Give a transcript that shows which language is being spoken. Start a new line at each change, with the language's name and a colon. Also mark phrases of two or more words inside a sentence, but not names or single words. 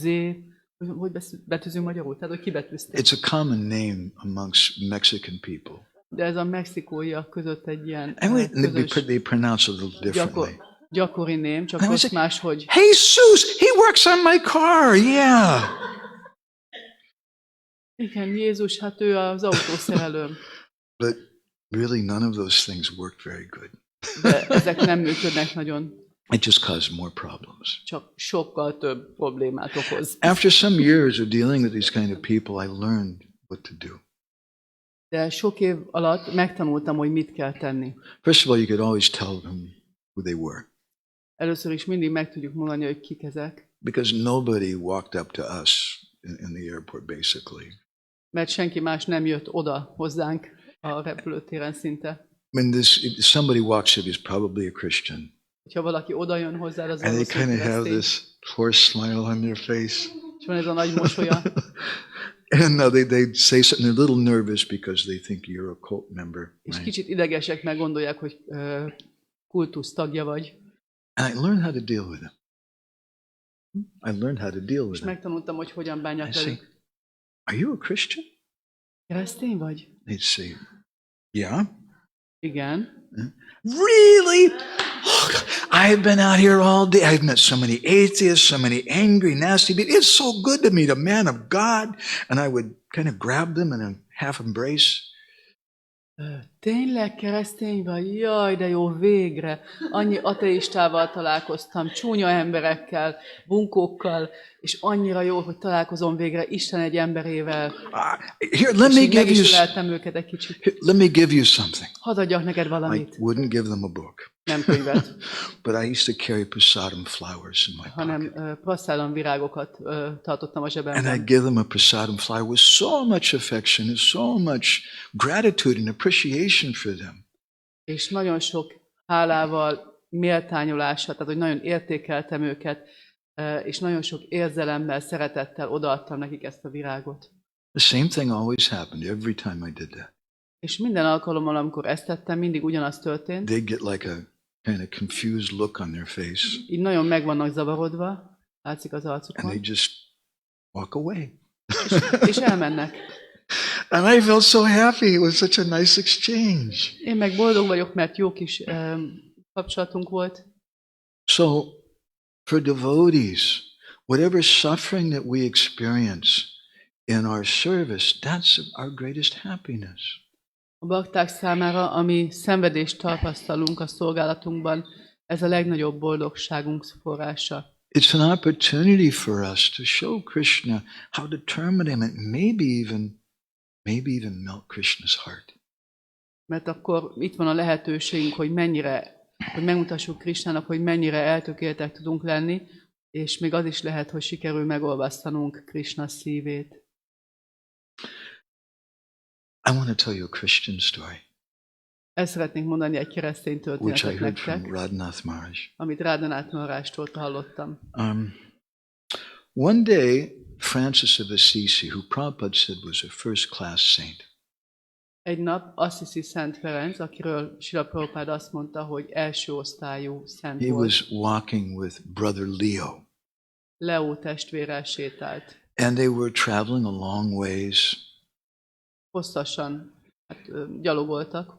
Hungarian: Hogy betűzünk magyarul? Tehát, hogy kibetűzték.
English: It's a common name amongst Mexican people.
Hungarian: De ez a mexikóiak között egy ilyen
English: And
Hungarian: közös,
English: they pronounce it a little differently.
Hungarian: gyakori ném, csak
English: And I
Hungarian: most
English: say,
Hungarian: máshogy.
English: Jesus, he works on my car, yeah.
Hungarian: Igen, Jézus, hát ő az autószerelőm.
English: But really none of those things worked very good.
Hungarian: De ezek nem működnek nagyon.
English: It just caused more problems.
Hungarian: Csak sokkal több problémát okoz.
English: After some years of dealing with these kind of people, I learned what to do.
Hungarian: De sok év alatt megtanultam, hogy mit kell tenni.
English: First of all, you could always tell them who they were.
Hungarian: Először is mindig meg tudjuk mondani, hogy kik ezek.
English: Because nobody walked up to us in the airport, basically.
Hungarian: Mert senki más nem jött oda hozzánk a repülőtéren szinte.
English: When if somebody walks up, he's probably a Christian.
Hungarian: Ha valaki oda jön hozzá, az
English: And they kind of have
Hungarian: keresztény,
English: this forced smile on their face.
Hungarian: és van ez a nagy mosolya.
English: And now they say something, they're a little nervous because they think you're a cult member.
Hungarian: És
English: Right?
Hungarian: kicsit idegesek, meg gondolják, hogy kultusz tagja vagy.
English: And I learned how to deal with them. I learned how to deal with
Hungarian: És
English: them.
Hungarian: megtanultam, hogy hogyan
English: I
Hungarian: bánjak
English: say,
Hungarian: velük.
English: "Are you a Christian?"
Hungarian: Keresztény vagy?
English: They'd say, "Yeah."
Hungarian: Igen.
English: Really? I've been out here all day. I've met so many atheists, so many angry, nasty people. It's so good to meet a man of God. And I would kind of grab them and then half embrace.
Hungarian: Tényleg keresztény vagy? Jaj, de jó, végre. Annyi ateistával találkoztam, csúnya emberekkel, bunkókkal, és annyira jó, hogy találkozom végre Isten egy emberével.
English: Here, let me
Hungarian: És így
English: give
Hungarian: meg
English: you.
Hungarian: is öleltem őket egy kicsit.
English: Here, let me give you something.
Hungarian: Hadd adjak neked
English: I
Hungarian: valamit.
English: wouldn't give them a book,
Hungarian: Nem könyvet,
English: but I used to carry prasadam flowers in my
Hungarian: hanem
English: pocket,
Hungarian: prasszállam virágokat tartottam a
English: and I'd
Hungarian: zsebemben.
English: give them a prasadam flower with so much affection and so much gratitude and appreciation for them.
Hungarian: És nagyon sok hálával, méltányolással, tehát hogy nagyon értékeltem őket, és nagyon sok érzelemmel, szeretettel odaadtam nekik ezt a virágot.
English: The same thing always happened every time I did that.
Hungarian: És minden alkalommal, amikor ezt tettem, mindig ugyanaz történt.
English: They'd get like a kind of confused look on their face,
Hungarian: Így nagyon meg vannak zavarodva, látszik az
English: and
Hungarian: arcukon,
English: they just walk away.
Hungarian: és elmennek.
English: And I felt so happy. It was such a nice exchange.
Hungarian: Én meg boldog vagyok, mert jó kis kapcsolatunk volt.
English: So, for devotees, whatever suffering that we experience in our service, that's our greatest happiness.
Hungarian: A bakták számára, ami szenvedést tapasztalunk a szolgálatunkban, ez a legnagyobb boldogságunk forrása.
English: It's an opportunity for us to show Krishna how to terminate him and maybe even melt Krishna's heart.
Hungarian: Mert akkor itt van a lehetőségünk, hogy megmutassuk Krishnának, hogy mennyire eltökéltek tudunk lenni, és még az is lehet, hogy sikerül megolvasztanunk Krishna szívét.
English: I want to tell you a Christian story,
Hungarian: Ezt szeretnénk mondani egy keresztény
English: which I
Hungarian: történetet
English: heard from
Hungarian: nektek,
English: Radhanath Maharaj.
Hungarian: amit Radhanath Maharajtól hallottam.
English: One day, Francis of Assisi, who Prabhupada said was a first-class saint,
Hungarian: Egy nap Assisi Szent Ferenc, akiről Srila Prabhupád azt mondta, hogy első osztályú szent
English: he
Hungarian: volt.
English: was walking with Brother Leo.
Hungarian: Leó testvérrel sétált.
English: And they were traveling a long ways,
Hungarian: Hosszasan gyalogoltak.